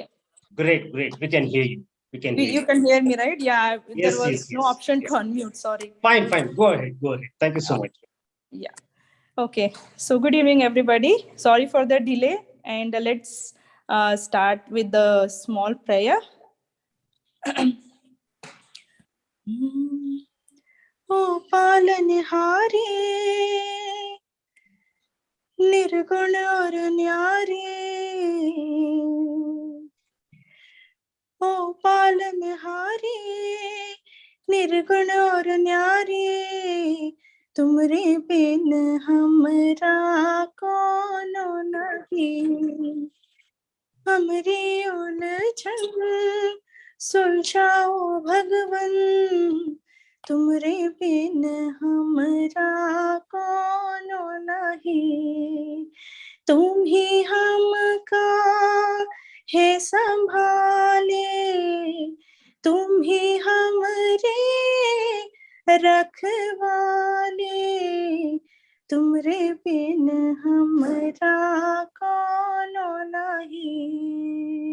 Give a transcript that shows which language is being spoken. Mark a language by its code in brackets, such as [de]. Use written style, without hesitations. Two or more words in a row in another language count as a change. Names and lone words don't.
[en] Great. We can hear you. You can hear me, right? Yeah. Yes, There was no option to unmute. Sorry. Fine. Go ahead. Thank you so much. Yeah. Okay. So good evening, everybody. Sorry for the delay. And let's start with the small prayer. [awa] ओ पालनहारी, निर्गुण और न्यारी, ओ पालनहारी, निर्गुण और Nyari, तुमरे बिन हमरा कोनो नहीं, हमरी उलझन सुलझाओ भगवन, तुमरे बिन हमरा कोनो नहीं, तुम ही हमका है संभाले, तुम ही हमरे रखवाले, तुमरे बिन हमरा कोनो नहीं।